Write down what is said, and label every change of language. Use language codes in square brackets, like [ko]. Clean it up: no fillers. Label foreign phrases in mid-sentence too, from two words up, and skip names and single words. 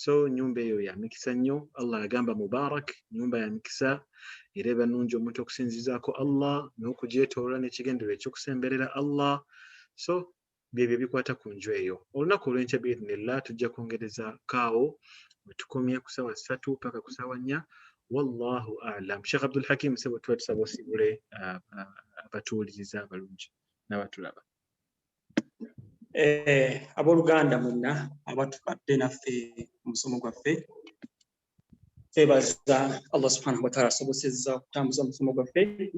[lg] so nyumba eyo ya mikisa nnyo. Allah agamba mubarak, nyumba ya mikisa era eba nnungi omuntu okusinzizaako Allah n'okugyetoola n'ekigendererwa ekyokusemberera Allah. So byebyo bikwata ku nju eyo. Olunaku olw'enkya biidhnillah tujja kwongereza kaawo wetukomye ku ssaawa 3 paka ku ssaawa 4. [ar] والله أعلم. [lg] Sheikh Abdul Hakim sebo tuba tusaba osibule abatuwuliriza abalungi n'abatulaba. Abooluganda mwenna abatubadde naffe omusomo gwaffe, twebaza Allah [ar] سبحانه وتعالى [lg] asobosezza okutambuza omusomo gwaffe.